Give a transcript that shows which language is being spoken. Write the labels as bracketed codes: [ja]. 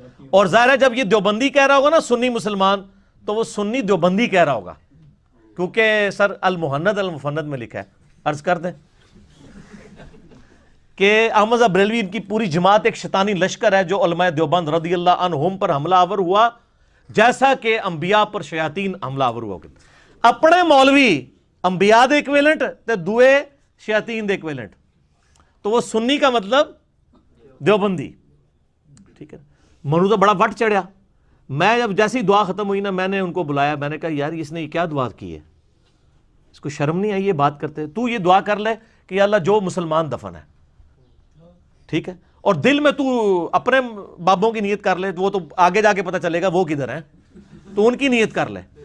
[ur] اور ظاہر ہے جب یہ دیوبندی کہہ رہا ہوگا نا سنی مسلمان, تو وہ سنی دیوبندی کہہ رہا ہوگا, کیونکہ سر المہند المفند میں لکھا ہے. عرض کر دیں کہ احمد رضا بریلوی ان کی پوری جماعت ایک شیطانی لشکر ہے جو علماء دیوبند رضی اللہ عنہم پر حملہ آور ہوا جیسا کہ انبیاء پر شیاطین حملہ آور ہوا. [pa] اپنے مولوی انبیاء دے ایکویلنٹ تے دوئے شیاطین دے ایکویلنٹ, [ur] تو وہ سنی کا مطلب دیوبندی. ٹھیک ہے, [pa] منو تو بڑا وٹ چڑھیا. [ur] میں جب جیسی دعا ختم ہوئی نا, میں نے ان کو بلایا, میں نے کہا یار اس نے یہ کیا دعا کی ہے, اس کو شرم نہیں آئی یہ بات کرتے, تو یہ دعا کر لے کہ یا اللہ جو مسلمان دفن ہے, ٹھیک ہے, اور دل میں تو اپنے بابوں کی نیت کر لے, وہ تو آگے جا کے پتہ چلے گا وہ کدھر ہیں, تو ان کی نیت کر لے.